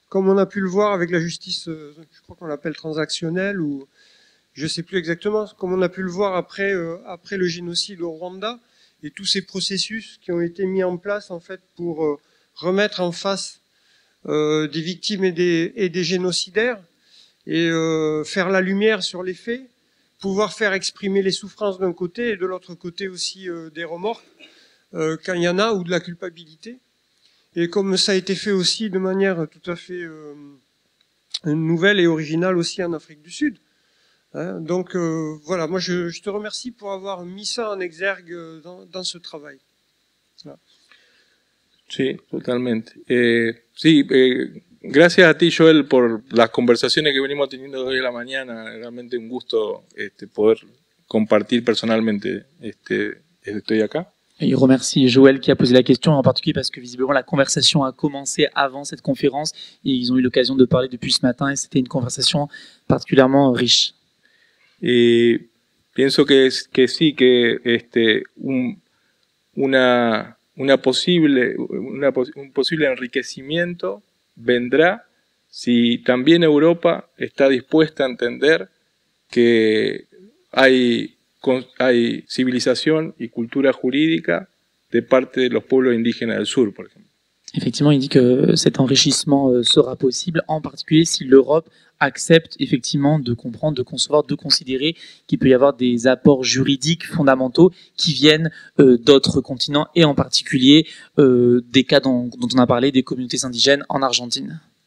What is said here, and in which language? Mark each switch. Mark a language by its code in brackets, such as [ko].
[fr] comme on a pu le voir avec la justice, je crois qu'on l'appelle transactionnelle, ou je sais plus exactement, comme on a pu le voir après le génocide au Rwanda, et tous ces processus qui ont été mis en place en fait pour remettre en face des victimes et des génocidaires, et faire la lumière sur les faits, pouvoir faire exprimer les souffrances d'un côté et de l'autre côté aussi des remords quand il y en a, ou de la culpabilité. Et comme ça a été fait aussi de manière tout à fait nouvelle et originale aussi en Afrique du Sud. Hein, donc voilà, moi je te remercie pour avoir mis ça en exergue dans ce travail. Voilà. [es] Sí, totalmente. Sí, gracias a ti, Joel, por las conversaciones que venimos teniendo hoy a la mañana. Realmente un gusto poder compartir personalmente. Estoy acá. [fr] Il remercie Joël qui a posé la question, en particulier parce que visiblement la conversation a commencé avant cette conférence et ils ont eu l'occasion de parler depuis ce matin et c'était une conversation particulièrement riche. [es] Y pienso que sí, que un posible enriquecimiento vendrá si también Europa está dispuesta a entender que hay civilización y cultura jurídica de parte de los pueblos indígenas del sur, por ejemplo. [fr] Effectivement, il dit que cet enrichissement sera possible, en particulier si l'Europe accepte effectivement de comprendre, de concevoir, de considérer qu'il peut y avoir des apports juridiques fondamentaux qui viennent d'autres continents et en particulier des cas dont on a parlé, des communautés indigènes en Argentine.